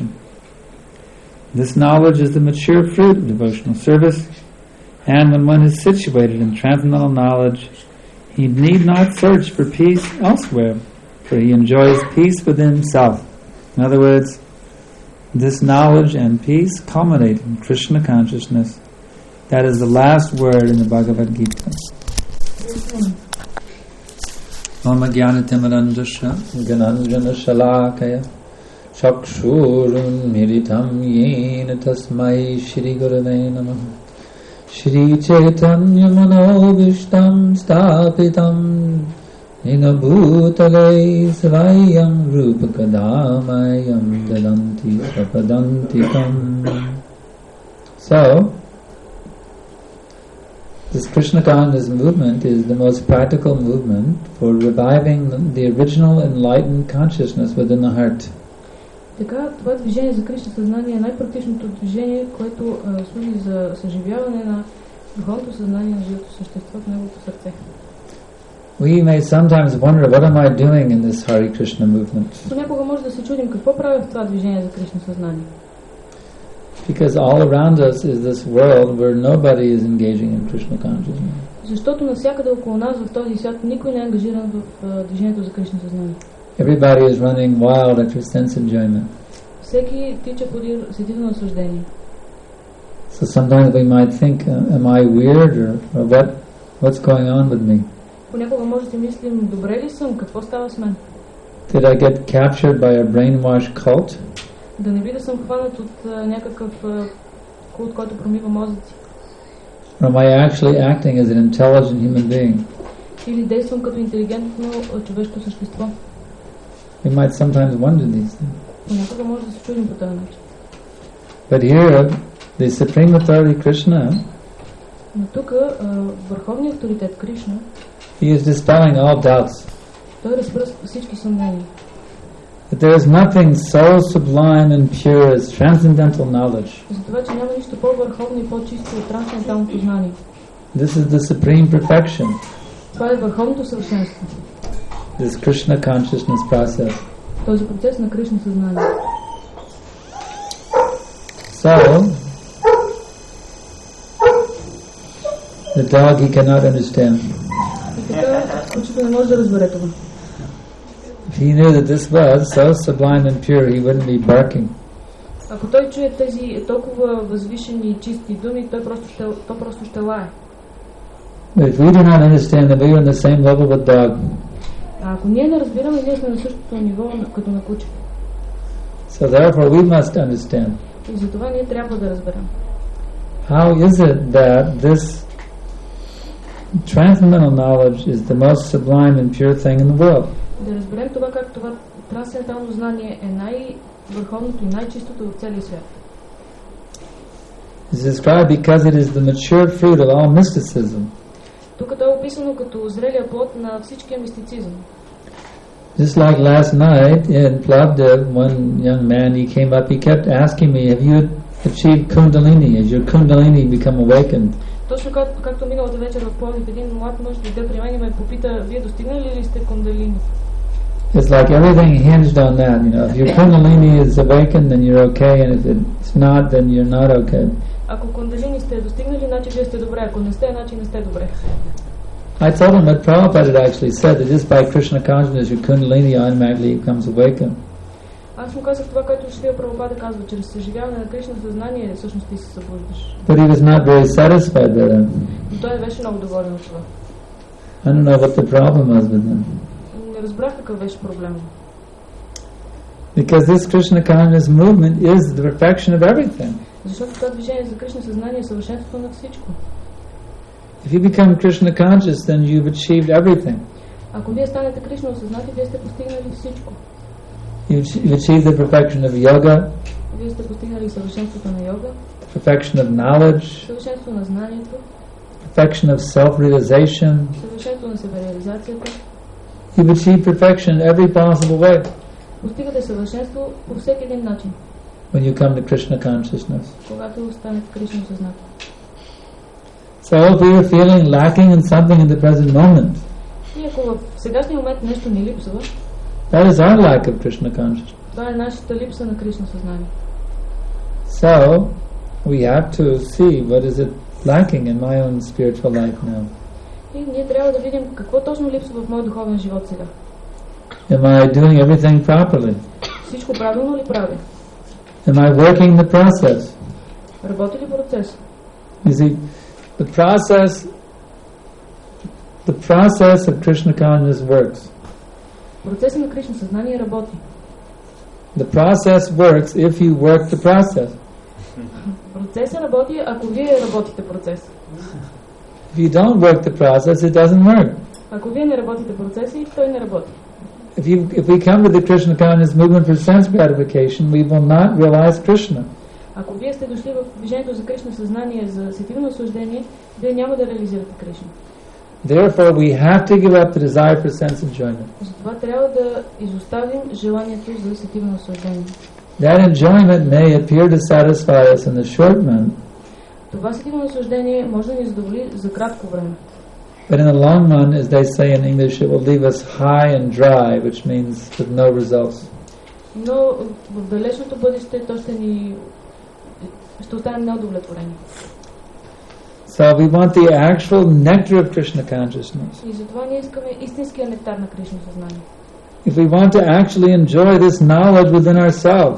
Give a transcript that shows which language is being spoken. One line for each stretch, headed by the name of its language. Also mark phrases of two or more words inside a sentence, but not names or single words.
English: This knowledge is the mature fruit of devotional service, and when one is situated in transcendental knowledge, he need not search for peace elsewhere, for he enjoys peace within himself. In other words, this knowledge and peace culminate in Krishna consciousness. That is the last word in the Bhagavad Gita.
Sanskrit: ॐ ज्ञानतिमिरान्धस्य ज्ञानाञ्जन शलाकया चक्षुरुन् मीलितम् येन तस्मै श्री गुरवे नमः श्री चैतन्य मनोऽभीष्टं स्थापितं येन भूतले स्वयं रूपःकदामह्यं ददाति स्वपदान्तिकम्.
English: So, this Krishna consciousness movement is the most practical movement for reviving the original enlightened consciousness within the heart.
Bulgarian: Така, това движение за Кришна съзнание е най-практичното движение, което служи за съживяване на духовното съзнание на живото същество в неговото сърце.
English: We may sometimes wonder, what am I doing in this Hare Krishna movement?
Bulgarian: Понякога може да се чудим какво правя в това движение за Кришна съзнание.
English: Because all around us is this world where nobody is engaging in Krishna consciousness.
Bulgarian: Защото навсякъде около нас в този свят никой не е ангажиран в движението за Кришна съзнание.
English: Everybody is running wild after sense enjoyment.
Bulgarian: Всеки тича подир сетивно наслаждение.
English: So sometimes we might think, am I weird or what's going on with me?
Bulgarian: Понякога може да си мислим, добре ли съм, какво става с мен?
English: Did I get captured by a brainwashed cult?
Bulgarian: Да не би да съм хванат от някакъв култ, който промива мозъци.
English: Or am I actually acting as an intelligent human being?
Bulgarian: Или действам като интелигентно човешко същество.
English: We might sometimes wonder these things.
Bulgarian: Понякога може да се чудим по този начин.
English: But here, the Supreme Authority Krishna,
Bulgarian: но тук върховният авторитет Кришна,
English: he is dispelling all doubts.
Bulgarian: Той разпръсква всички съмнения.
English: That there is nothing so sublime and pure as transcendental knowledge.
Bulgarian: За това, че няма нищо по-върховно и по-чисто от трансценденталното знание.
English: This is the supreme perfection.
Bulgarian: Това е върховното съвършенство.
English: This Krishna consciousness process.
Bulgarian: Този процес на Кришна съзнание.
English: So, the dog he cannot understand.
Bulgarian: И така, кучето не може да разбере това.
English: If he knew that this was so sublime and pure, he wouldn't be barking.
Bulgarian: Ако той чуе тези толкова възвишени и чисти думи, той просто ще лае.
English: But if we do not understand that we are on the same level with dog,
Bulgarian: а ако ние не разбираме, ние сме на същото ниво като на куче.
English: So therefore we must understand.
Bulgarian: И затова ние трябва да разберем.
English: How is it that this transcendental knowledge is the most sublime and pure thing in the world?
Bulgarian: Да разберем това как това трансцендентално знание е най-върховното и най-чистото в целия свят.
English: It's described because it is the mature fruit of all mysticism.
Bulgarian: Тук това е описано като зрелия плод на всичкия мистицизъм.
English: Just like last night in Plavdev, one young man, he came up, he kept asking me, have you achieved Kundalini? Has your Kundalini become awakened?
Bulgarian: Точно както миналата вечер в Пловдив, един млад мъж дойде при мен и ме попита, вие достигнали ли сте Кундалини?
English: It's like everything hinged on that, you know. If your Kundalini is awakened, then you're okay, and if it's not, then you're not okay.
Bulgarian: Ако Кундалини сте достигнали, значи вие сте добре, ако не сте, значи не сте добре.
English: I told him what Prabhupada had actually said, that just by Krishna consciousness, your Kundalini automatically becomes awakened.
Bulgarian: Аз му казах това, което Шрила Прабхупада казва, чрез съживяване на Кришна съзнание, всъщност ти се събуждаш.
English: But he was not very satisfied with it.
Bulgarian: Но той не беше много доволен от това.
English: I don't know what the problem was with him.
Bulgarian: Не разбрах какъв беше проблемът.
English: Because this Krishna consciousness movement is the perfection of everything.
Bulgarian: Защото това движение за Кришна съзнание е съвършенството на всичко.
English: If you become Krishna conscious, then you've achieved everything.
Bulgarian: Ако вие станете Кришна осъзнати, вие сте постигнали всичко.
English: You've achieved the perfection of yoga.
Bulgarian: Вие сте постигнали съвършенството на йога.
English: The perfection of knowledge.
Bulgarian: Съвършенството на знанието.
English: Perfection of self-realization.
Bulgarian: Съвършенството на себереализацията.
English: You've achieved perfection in every possible way.
Bulgarian: Постигате съвършенство по всеки един начин.
English: When you come to Krishna consciousness.
Bulgarian: Когато станете Кришна осъзнати.
English: So if we are feeling lacking in something in the present moment,
Bulgarian: и ако в сегашния момент нещо ни липсва,
English: that is our lack of Krishna consciousness.
Bulgarian: Това е нашата липса на Кришна съзнание.
English: So we have to see what is it lacking in my own spiritual life now.
Bulgarian: И ние трябва да видим какво точно липсва в моят духовен живот сега.
English: Am I doing everything properly?
Bulgarian: Всичко правилно ли правя?
English: Am I working the process?
Bulgarian: Работи ли процес?
English: You see, the process of Krishna consciousness works.
Bulgarian: Процесът на Кришна съзнание работи.
English: The process works if you work the process.
Bulgarian: Процесът работи, ако вие работите процес.
English: If you don't work the process, it doesn't work.
Bulgarian: Ако вие не работите процеси, той не работи.
English: If we come to the Krishna conscious movement for sense gratification, we will not realize Krishna.
Bulgarian: Ако вие сте дошли в движението за Кришна съзнание, за сетивно наслаждение, вие няма да реализирате Кришна.
English: Therefore, we have to give up the desire for sense enjoyment.
Bulgarian: Затова трябва да изоставим желанието за сетивно наслаждение.
English: That enjoyment may appear to satisfy us in the short run.
Bulgarian: Това сетивно наслаждение може да ни задоволи за кратко време.
English: But in the long run, as they say in English, it will leave us high and dry, which means with no results.
Bulgarian: Но в далечното бъдеще то ще останем неудовлетворени.
English: So we want the actual nectar of Krishna consciousness.
Bulgarian: И затова ние искаме истинския нектар на Кришна съзнание.
English: If we want to actually enjoy this knowledge within ourselves,